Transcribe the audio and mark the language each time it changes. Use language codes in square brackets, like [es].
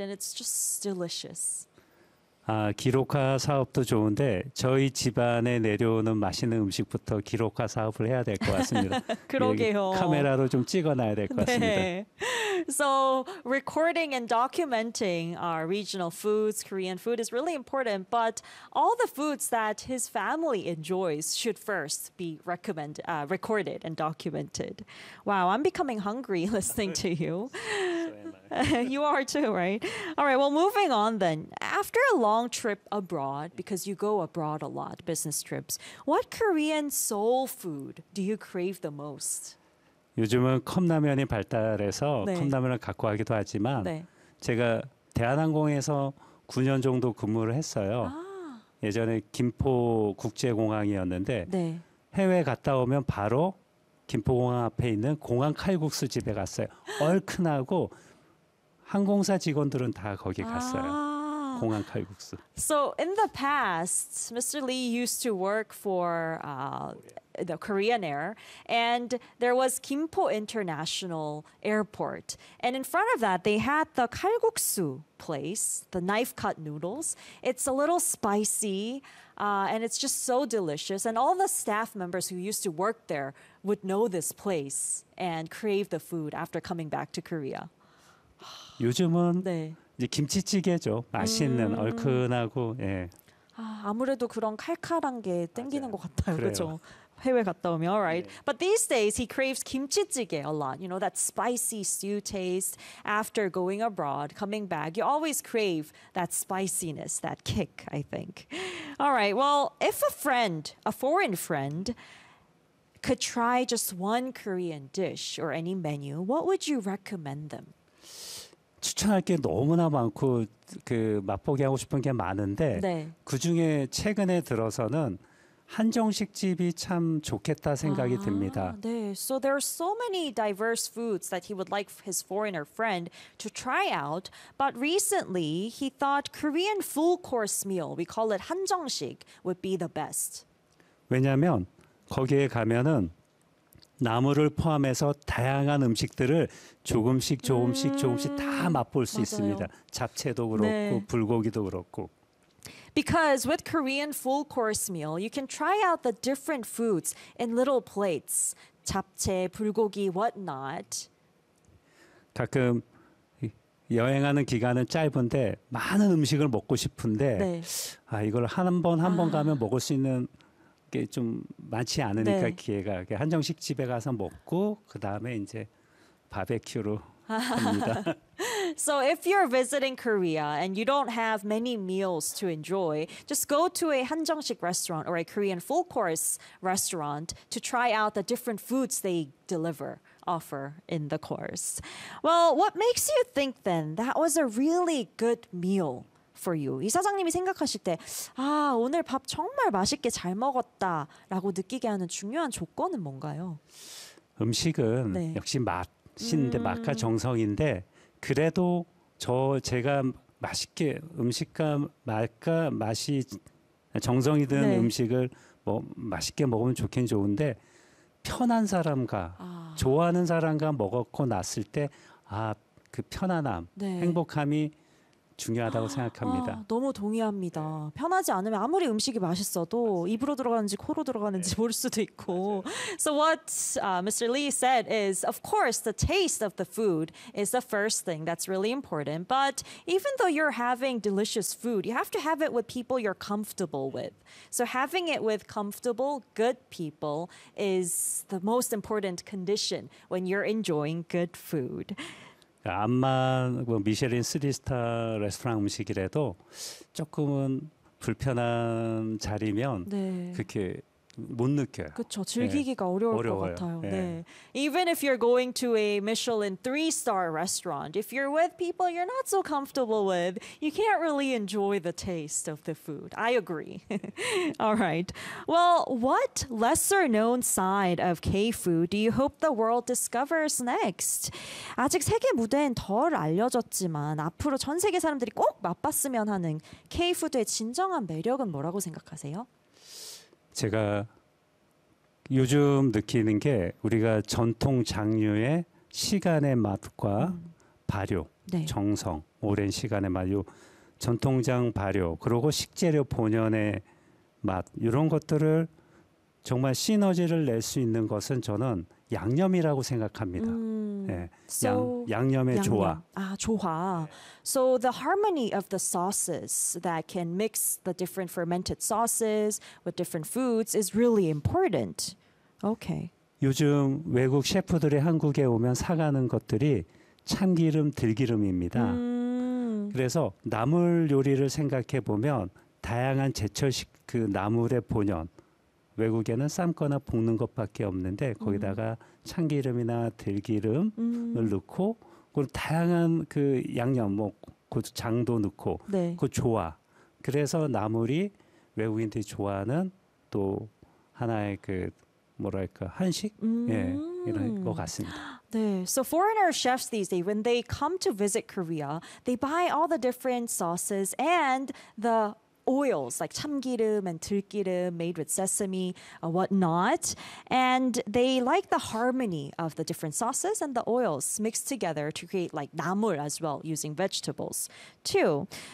[en] And it's just delicious. [ko] 아, 기록화 사업도 좋은데 저희 집안에 내려오는 맛있는 음식부터 기록화 사업을 해야 될 것 같습니다. 그러게요. 카메라로 좀 찍어놔야 될 것 네. 같습니다. [en] So recording and documenting our regional foods, Korean food is really important, but all the foods that his family enjoys should first be recorded and documented. Wow, I'm becoming hungry listening to you. You are too, right? All right, well, moving on then. After a long trip abroad, because you go abroad a lot, business trips, what Korean soul food do you crave the most? [ko] 요즘은 컵라면이 발달해서 네. 컵라면을 갖고 가기도 하지만 네. 제가 대한항공에서 9년 정도 근무를 했어요. 아. 예전에 김포국제공항이었는데 네. 해외 갔다 오면 바로 김포공항 앞에 있는 공항 칼국수 집에 갔어요. 얼큰하고 항공사 직원들은 다 거기 갔어요. 아. 공항 칼국수. [en] So in the past, Mr. Lee used to work for the Korean Air, and there was Gimpo International Airport. And in front of that, they had the kalguksu place, the knife-cut noodles. It's a little spicy, and it's just so delicious. And all the staff members who used to work there would know this place and crave the food after coming back to Korea. [ko] 요즘은 네. 이제 김치찌개죠. 맛있는, 얼큰하고. 예. 아무래도 그런 칼칼한 게 땡기는 맞아요. 것 같아요. 그래요. 그렇죠? 해외 갔다 오면, [en] all right. Yeah. But these days, he craves kimchi-jjigae a lot. You know, that spicy stew taste after going abroad, coming back. You always crave that spiciness, that kick, I think. All right, well, if a friend, a foreign friend, could try just one Korean dish or any menu, what would you recommend them? [ko] 추천할 게 너무나 많고, 그 맛보게 하고 싶은 게 많은데, 네. 그중에 최근에 들어서는 한정식 집이 참 좋겠다 생각이 듭니다. 네. [en] So there are so many diverse foods that he would like his foreigner friend to try out. But recently, he thought Korean full course meal, we call it 한정식, would be the best. [ko] 왜냐하면 거기에 가면은 나물을 포함해서 다양한 음식들을 조금씩 조금씩 조금씩 다 맛볼 수 맞아요. 있습니다. 잡채도 그렇고 네. 불고기도 그렇고. [en] Because with Korean full course meal, you can try out the different foods in little plates, 잡채, 불고기, whatnot. [ko] 가끔 여행하는 기간은 짧은데 많은 음식을 먹고 싶은데 네. 아 이걸 한 번 가면 먹을 수 있는 게 좀 많지 않으니까 네. 기회가 한정식 집에 가서 먹고 그 다음에 이제 바베큐로 합니다. [en] So if you're visiting Korea and you don't have many meals to enjoy, just go to a 한정식 restaurant or a Korean full course restaurant to try out the different foods they offer in the course. Well, what makes you think then that was a really good meal for you? [ko] 이사장님이 생각하실 때, 아, 오늘 밥 정말 맛있게 잘 먹었다라고 느끼게 하는 중요한 조건은 뭔가요? 음식은 네. 역시 맛인데 맛과 정성인데 그래도 제가 맛있게 음식과 맛과 맛이 정성이 든 네. 음식을 뭐 맛있게 먹으면 좋긴 좋은데 편한 사람과 좋아하는 사람과 먹었고 났을 때 아, 그 편안함, 네. 행복함이 중요하다고 생각합니다. 너무 동의합니다. 편하지 않으면 아무리 음식이 맛있어도 입으로 들어가는지 코로 들어가는지 네. 모를 수도 있고. 맞아요. [en] So what Mr. Lee said is, of course, the taste of the food is the first thing that's really important. But even though you're having delicious food, you have to have it with people you're comfortable with. So having it with comfortable, good people is the most important condition when you're enjoying good food. [ko] 암만 뭐 미쉐린 3스타 레스토랑 음식이라도 조금은 불편한 자리면 네. 그렇게 못 느껴요. 그렇죠. 즐기기가 네. 어려워요. 것 같아요. 네. 네. [en] Even if you're going to a Michelin 3-star restaurant, if you're with people you're not so comfortable with, you can't really enjoy the taste of the food. I agree. All right. Well, what lesser-known side of K-food do you hope the world discovers next? [ko] 아직 세계 무대엔 덜 알려졌지만 앞으로 전 세계 사람들이 꼭 맛봤으면 하는 K-food의 진정한 매력은 뭐라고 생각하세요? 제가 요즘 느끼는 게 우리가 전통 장류의 시간의 맛과 발효, 네. 정성, 오랜 시간의 맛, 요 전통장 발효, 그리고 식재료 본연의 맛 이런 것들을 정말 시너지를 낼 수 있는 것은 저는 양념이라고 생각합니다. 네. 양념의 조화. 조화. [en] So the harmony of the sauces that can mix the different fermented sauces with different foods is really important. Okay. [ko] 요즘 외국 셰프들이 한국에 오면 사가는 것들이 참기름, 들기름입니다. 그래서 나물 요리를 생각해 보면 다양한 제철식 그 나물의 본연. 외국에는 삶거나 볶는 것밖에 없는데 거기다가 참기름이나 들기름을 넣고 그리고 다양한 그 양념, 뭐 고추장도 넣고 네. 그 조화. 그래서 나물이 외국인들이 좋아하는 또 하나의 그 뭐랄까 한식? 예, 이런 것 같습니다. 네. [en] So foreigner chefs these days, when they come to visit Korea, they buy all the different sauces and the oils like 참기름 and 들기름 made with sesame or whatnot, and they like the harmony of the different sauces and the oils mixed together to create like 나물 as well using vegetables too.